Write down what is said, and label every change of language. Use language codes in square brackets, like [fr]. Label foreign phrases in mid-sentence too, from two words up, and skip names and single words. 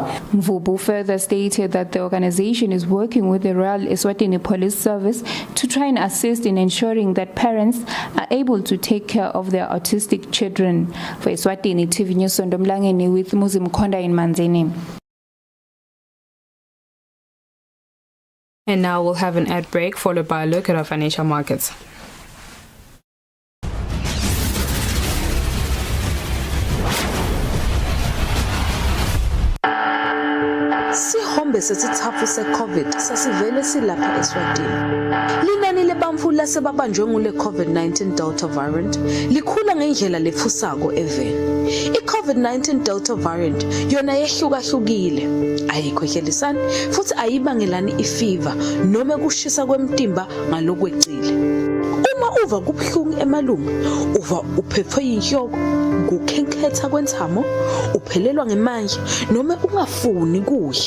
[en] Mvubu further stated that the organization is working with the Royal Eswatini Police Service to try and assist in ensuring that parents are able to take care of their autistic children. For Eswatini TV News, Ndomlangeni with Muzim Konda in Manzini. And now we'll have an ad break followed by a look at our financial markets. [ss] Sihombe sesithafu se-COVID sasivele silapha Eswatini. Linani lebantfu lasebabanjwe ngule COVID-19 [en] Delta variant [ss] likhula ngendlela lefusako eveni. I-COVID-19 [en] Delta variant [ss] yona yehlukahlukile, ayikhwehlelisani futhi ayibangelani ifiva noma kushisa kwemtimba ngalokwecile. Uma uva kubuhlungu emalungu, uva uphethwe yinhloko, ukukhenketha kwentamo, uphelelwa ngemandla noma ungafuni kudla.